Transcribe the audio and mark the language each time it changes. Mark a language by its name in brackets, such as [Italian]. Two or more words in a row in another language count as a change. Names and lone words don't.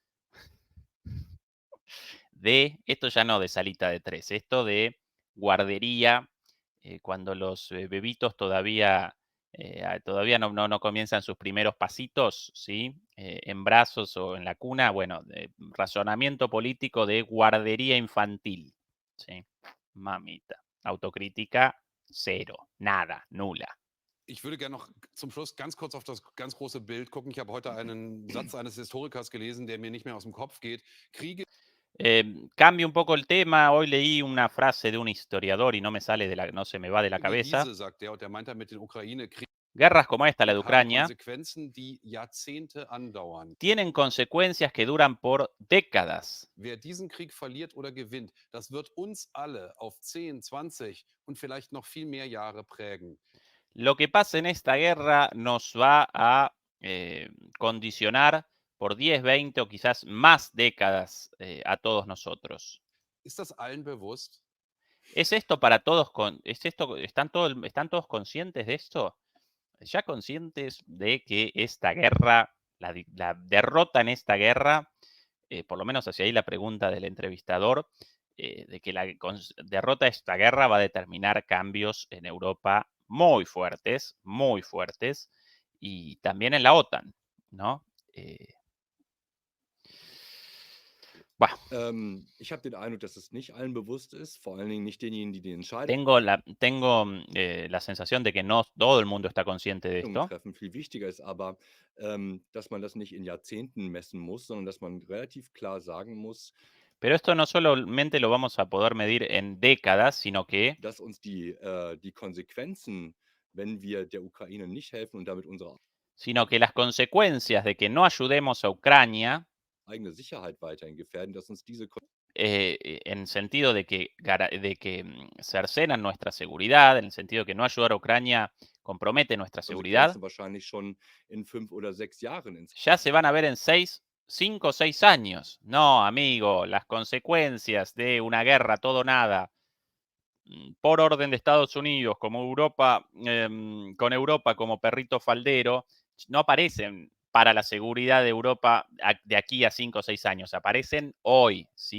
[Spanish] Esto ya no de salita de tres, esto de guardería, cuando los bebitos todavía no comienzan sus primeros pasitos, ¿sí? En brazos o en la cuna, bueno, razonamiento político de guardería infantil, ¿sí? Mamita. Autocrítica, cero, nada, nula. [German] Ich würde gerne noch zum Schluss ganz kurz auf das ganz große Bild gucken. Ich habe heute einen Satz eines Historikers gelesen, der mir nicht mehr aus dem Kopf geht. Kriege [Spanish] Cambio un poco el tema. Hoy leí una frase de un historiador y no se me va de la [German] wie [Spanish] cabeza. [German] diese, sagt der, und der meint damit den Ukraine-Krieg, [Spanish] Guerras como esta, la de [German] haben [Spanish] Ucrania, [German] Konsequenzen, die Jahrzehnte andauern. [Spanish] tienen consecuencias que duran por décadas. [German] Wer diesen Krieg verliert oder gewinnt, das wird uns alle auf 10, 20 und vielleicht noch viel mehr Jahre prägen. [Spanish] Lo que pasa en esta guerra nos va a condicionar por 10, 20 o quizás más décadas a todos nosotros. [German] Ist das allen bewusst? [Spanish] ¿Es esto para todos? ¿Están todos conscientes de esto? ¿Ya conscientes de que esta guerra, la derrota en esta guerra, por lo menos hacia ahí la pregunta del entrevistador, de que la derrota de esta guerra va a determinar cambios en Europa muy fuertes, y también en la OTAN, ¿no? [German] Ich habe den Eindruck, dass es nicht allen bewusst ist, vor allen Dingen nicht denjenigen, die die Entscheidungen [Spanish] Tengo la sensación de que no todo el mundo está consciente de esto. [German] treffen. Viel wichtiger ist aber, dass man das nicht in Jahrzehnten messen muss, sondern dass man relativ klar sagen muss, [Spanish] Pero esto no solamente lo vamos a poder medir en décadas, sino que [German] dass uns die Konsequenzen, wenn wir der Ukraine nicht helfen und damit unsere [Spanish] las consecuencias de que no ayudemos a Ucrania, [German] eigene Sicherheit weiterhin gefährden, dass uns diese [Spanish] en sentido de que cercenan nuestra seguridad, en el sentido de que no ayudar a Ucrania compromete nuestra seguridad, [German] Konsequenzen wahrscheinlich schon in 5 oder 6 Jahren ins [Spanish] ya se van a ver en 5 o 6 años. No, amigo, las consecuencias de una guerra todo o nada por orden de Estados Unidos, como Europa, con Europa como perrito faldero, no aparecen para la seguridad de Europa de aquí a 5 o 6 años, aparecen hoy, ¿sí?